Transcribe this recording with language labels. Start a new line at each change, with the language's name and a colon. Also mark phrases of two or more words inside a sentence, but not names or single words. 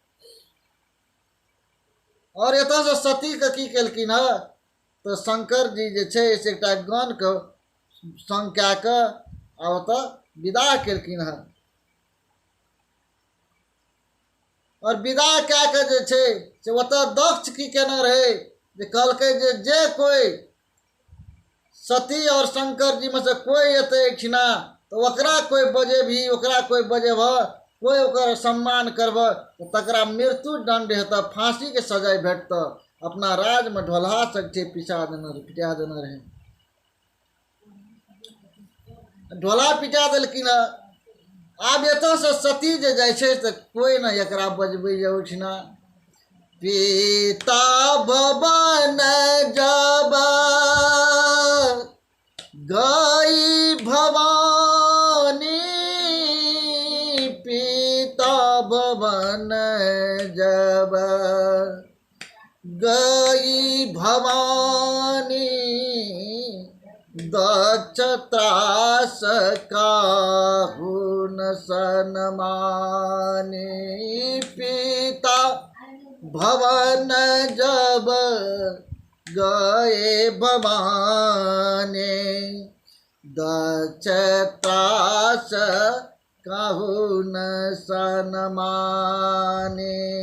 Maithili: और एत से सती के की केलखिन तो शंकर जी जे छै से एकटा गण के संग कए कऽ आ ओतऽ विदा केलखिन और विदा कए कऽ जे छै से ओतऽ दक्ष की केने रहे जे कहलकै जे कोई सती और शंकर जी में से कोई एतै एहिठिना तो ओकरा कोई बजे भी, ओकरा कोई बजेब, कोई ओकर सम्मान करब तो तकरा मृत्यु दंड हेतु, फांसी के सजाए भेटत। अपना राज में ढोलहा सकते पिटा देने रहे, ढोला पिटा देलखिन। आब एतऽ से सती जे जाइ छै तऽ कोई न एकरा बजबै जे उठिना
Awadhi: पिता भवन जब गई भवानी, पिता भवन जब गई भवानी, दक्ष त्रास काहू न सन्मानी, पिता भवन जब गए भवानी, दक्ष त्रास काहू न सन्मानी।